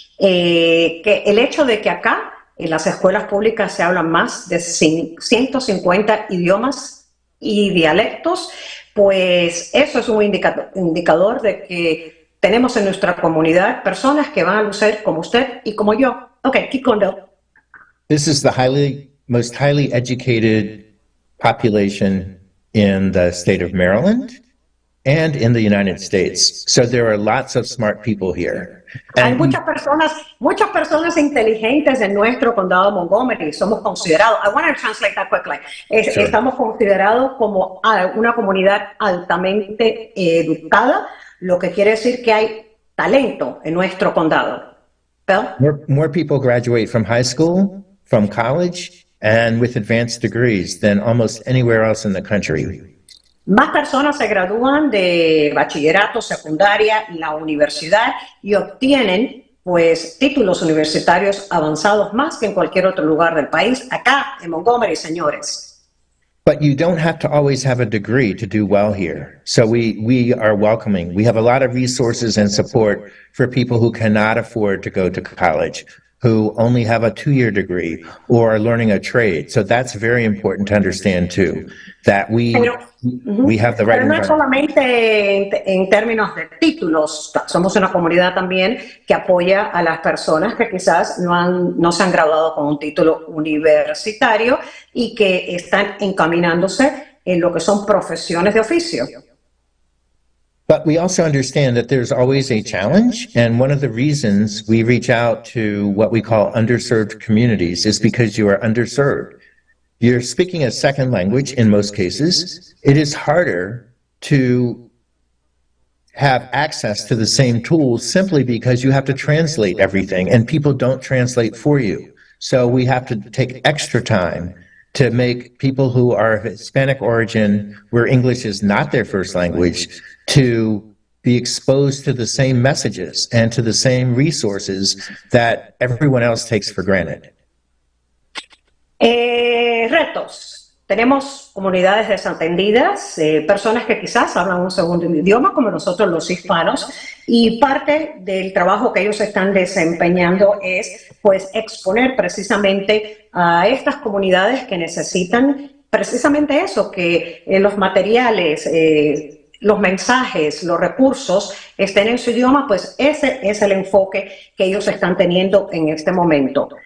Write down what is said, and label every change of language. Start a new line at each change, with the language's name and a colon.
Spanish: Que el hecho de que acá en las escuelas públicas se hablan más de 150 idiomas y dialectos, pues eso es un indicador de que tenemos en nuestra comunidad personas que van a lucir como usted y como yo.
English: Okay, keep going, Bill. This is the most highly educated population in the state of Maryland and in the United States. So there are lots of smart people here.
Spanish: Hay muchas personas inteligentes en nuestro condado de Montgomery. Somos considerados,
English: I want to translate that quickly. Sure.
Spanish: Estamos considerados como una comunidad altamente educada, lo que quiere decir que hay talento en nuestro condado.
English: Bill? More people graduate from high school, from college, and with advanced degrees than almost anywhere else in the country.
Spanish: Más personas se gradúan de bachillerato, secundaria, la universidad y obtienen pues títulos universitarios avanzados más que en cualquier otro lugar del país, acá en Montgomery, señores.
English: But you don't have to always have a degree to do well here. So we are welcoming. We have a lot of resources and support for people who cannot afford to go to college, who only have a 2-year degree or are learning a trade. So that's very important to understand too, that we have the right
Spanish: Pero no es solamente en términos de títulos, somos una comunidad también que apoya a las personas que quizás no se han graduado con un título universitario y que están encaminándose en lo que son profesiones de oficio.
English: But we also understand that there's always a challenge, and one of the reasons we reach out to what we call underserved communities is because you are underserved. You're speaking a second language in most cases. It is harder to have access to the same tools simply because you have to translate everything, and people don't translate for you. So we have to take extra time to make people who are of Hispanic origin, where English is not their first language, to be exposed to the same messages and to the same resources that everyone else takes for granted.
Spanish: Retos. Tenemos comunidades desatendidas, personas que quizás hablan un segundo idioma, como nosotros los hispanos, y parte del trabajo que ellos están desempeñando es pues exponer precisamente a estas comunidades que necesitan precisamente eso, que los materiales, los mensajes, los recursos estén en su idioma, pues ese es el enfoque que ellos están teniendo en este momento.